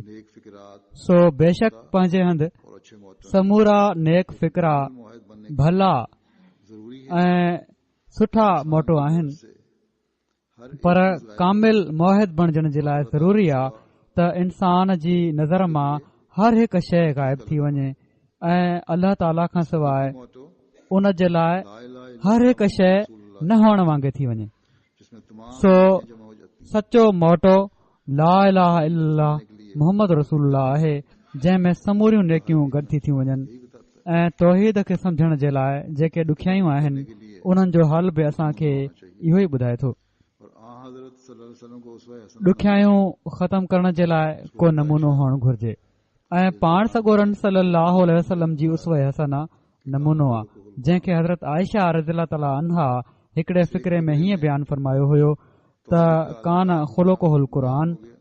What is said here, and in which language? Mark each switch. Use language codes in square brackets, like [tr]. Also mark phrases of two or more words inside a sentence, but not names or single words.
[sd] सो बेशक पंहिंजे हंधि समूरा नेक फिक्रा भला ऐं सुठा मोटो आहिनि, पर कामिल मुआहिद बणजण जे लाइ ज़रूरी आहे त इंसान जी नज़र मां हर हिकु शइ ग़ाइब थी वञे ऐं अल्लाह ताला खां सवाइ उन जे लाइ हर हिकु शइ न हुअण वांगुरु थी वञे। सो सचो मोटो [ar] لا إله إلا الله محمد رسول الله [sd] आहे, जंहिं में समूरियूं नेकियूं गॾु थी वञनि ऐं तौहीद खे समझण जे लाइ जेके ॾुखियायूं आहिनि उन्हनि जो हल बि असांखे इहो ई ॿुधाए थो। ॾुखियायूं ख़तम करण जे लाइ को नमूनो हुअणु घुर्जे ऐं पाण सॻोरन [ar] صلى الله عليه وسلم [sd] जी उसवे हसना नमूनो आहे, जंहिंखे हज़रत आयशा [ar] رضي الله تعالى عنها [sd] हिकड़े फ़िक्रे में हीअं बयानु फरमायो हुयो त [ar] كان خلقه القرآن.